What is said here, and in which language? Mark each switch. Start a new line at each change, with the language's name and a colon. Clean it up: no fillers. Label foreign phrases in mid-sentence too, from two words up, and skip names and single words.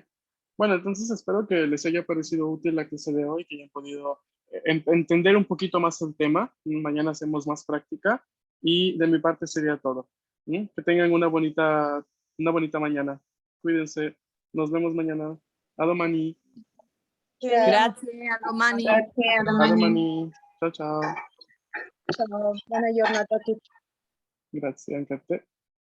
Spanish: Bueno, entonces espero que les haya parecido útil la clase de hoy, que hayan podido entender un poquito más el tema. Mañana hacemos más práctica y de mi parte sería todo. Que tengan una bonita mañana. Cuídense. Nos vemos mañana.
Italian: A domani. Grazie, a domani. Grazie, a A domani. domani. Ciao ciao. Ciao. Buona giornata a tutti. Grazie anche a te.